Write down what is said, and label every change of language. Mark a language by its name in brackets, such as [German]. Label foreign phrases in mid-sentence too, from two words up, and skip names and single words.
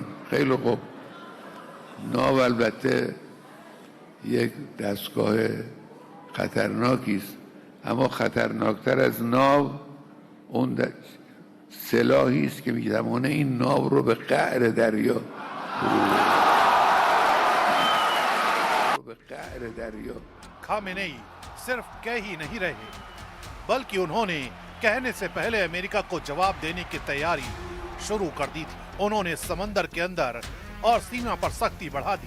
[Persian] خیلی خوب، ناو البته یک دستگاه خطرناکی است، اما خطرناکتر از ناو اون سلاحی است که میتوانه این ناو رو به قعر دریا [Hindi] खामेनेई सिर्फ कह ही नहीं रहे, बल्कि उन्होंने कहने से पहले अमेरिका को जवाब देने की तैयारी शुरू कर दी थी। उन्होंने समंदर के अंदर और सीमा पर सख्ती बढ़ा दी।